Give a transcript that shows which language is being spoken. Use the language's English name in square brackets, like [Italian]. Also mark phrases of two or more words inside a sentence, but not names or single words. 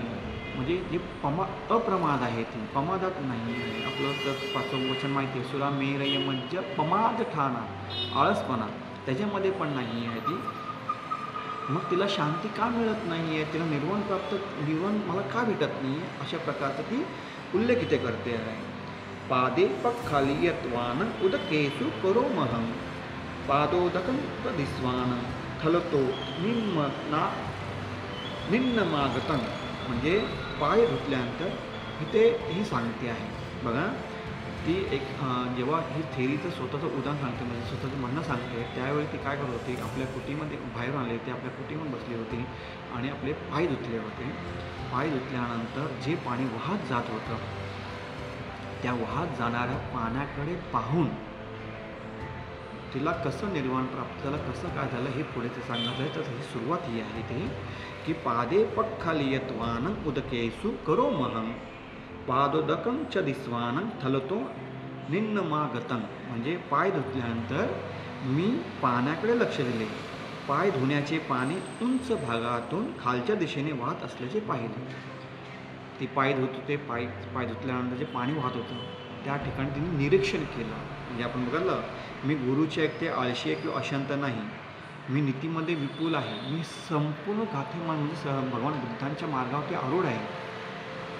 [Marathi] म्हणजे जे अप्रमाद आहे ती प्रमादात नाही आहे. आपलं तर 5वं वचन माहिती आहे, [Pali] सुरा मेरय मज्ज प्रमाद ठाणा, [Marathi] आळसपणा त्याच्यामध्ये पण नाही आहे ती. मग तिला शांती का मिळत नाही आहे, तिला निर्वाण मला का भेटत नाही आहे, अशा प्रकारचं ती उल्लेख इथे करते आहे. [Pali] पादे पक्खाली यत्वान उदकेसु करोमहं पादोदकं तदिस्वान थलतो निम्नमागतं. [Marathi] म्हणजे पाय धुतल्यानंतर इथे ही सांगते आहे बघा. ती एक जेव्हा ही थेरीचं स्वतःचं उदाहरण सांगते, म्हणजे स्वतःचं म्हणणं सांगते, त्यावेळी ती काय करत होती, आपल्या कुटीमध्ये बाहेर आले, ते आपल्या कुटीमध्ये बसली होती आणि आपले पाय धुतले होते. पाय धुतल्यानंतर जे पाणी वाहत जात होतं, त्या वाहत जाणाऱ्या पाण्याकडे पाहून तिला कसं निर्वाण प्राप्त झालं, कसं काय झालं हे पुढे ते सांगत आहे. तर ही सुरुवात ही आहे ते की [Pali] पादे पक्खाली यत्वानं उदकेसु करोमहं पादोदकं च दिस्वानं थलतो निम्नमागतं. [Marathi] म्हणजे पाय धुतल्यानंतर मी पाण्याकडे लक्ष दिले, पाय धुण्याचे पाणी उंच भागातून खालच्या दिशेने वाहत असल्याचे पाहिले. ती पाय धुत होते, पाय धुतल्यानंतर जे पाणी वाहत होतं त्या ठिकाणी तिने निरीक्षण केलं. म्हणजे आपण बघितलं, मी गुरुचे ऐकते, आळशी आहे किंवा अशांत नाही, मी नीतीमध्ये विपुल आहे, मी संपूर्ण म्हणजे भगवान बुद्धांच्या मार्गावरती आरूढ आहे.